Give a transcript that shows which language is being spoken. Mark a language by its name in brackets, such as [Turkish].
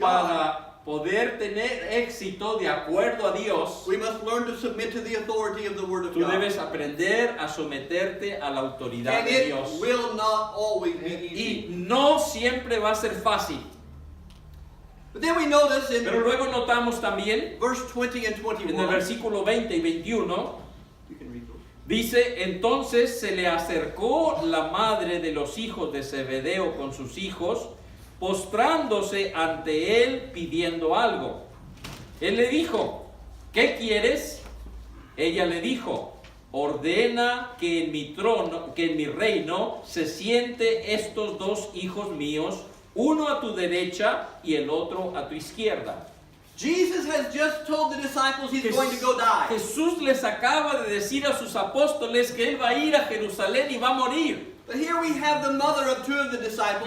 [Spanish] para poder tener éxito de acuerdo a Dios, [English] we must learn to submit to the authority of the Word of [Spanish] tú [English] God. [Spanish] debes aprender a someterte a la autoridad [English] And [Spanish] de [English] it [Spanish] Dios. [English] will not always be easy. [Spanish] Y no siempre va a ser fácil. [English] But then we notice in [Spanish] Pero luego notamos también [English] verse 20 and [Spanish] en el [English] 21, [Spanish] versículo 20 y 21, [English] you can read those. [Spanish] dice, entonces se le acercó la madre de los hijos de Zebedeo con sus hijos, postrándose ante él pidiendo algo. Él le dijo, ¿qué quieres? Ella le dijo, ordena que en mi trono, que en mi reino se siente estos 2 hijos míos, uno a tu derecha y el otro a tu izquierda. [English] Jesus has just told the disciples he's going to go die. [Spanish] Jesús les acaba de decir a sus apóstoles que él va a ir a Jerusalén y va a morir. [English] But here we have the mother of 2 of the disciples.